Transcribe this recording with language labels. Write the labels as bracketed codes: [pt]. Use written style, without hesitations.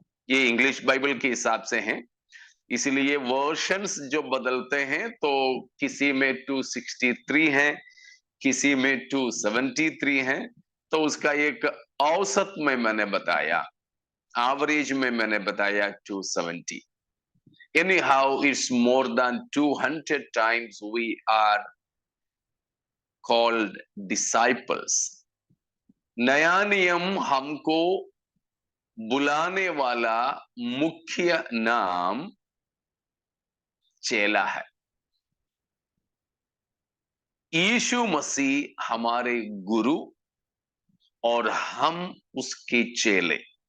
[hi] ये English Bible के हिसाब से है, इसलिए वर्शंस जो बदलते हैं, तो किसी में 263 है, किसी में 273 है। तो उसका एक औसत में मैंने बताया, एवरेज में मैंने बताया 270। [en] Anyhow, it's more than 200 times we are called disciples. [hi] नया नियम हमको बुलाने वाला मुख्य नाम चेला है। यीशु मसीह हमारे गुरु और हम उसके चेले।